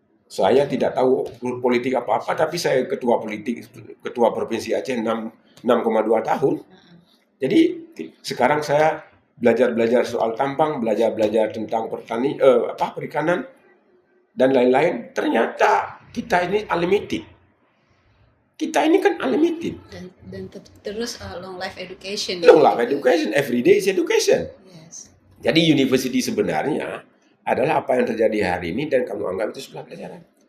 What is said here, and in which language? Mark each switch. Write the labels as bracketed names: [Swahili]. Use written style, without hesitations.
[Indonesian] Saya tidak tahu politik apa-apa, tapi saya ketua provinsi Aceh 6,2 tahun. Jadi sekarang saya belajar soal tambang, belajar tentang perikanan dan lain-lain. Ternyata kita ini unlimited. Kita ini kan unlimited. Dan terus [English] long life education. Long life education, every day is education. Yes. [Indonesian] Jadi university sebenarnya adalah apa yang terjadi hari ini dan kamu anggap itu sebuah pelajaran.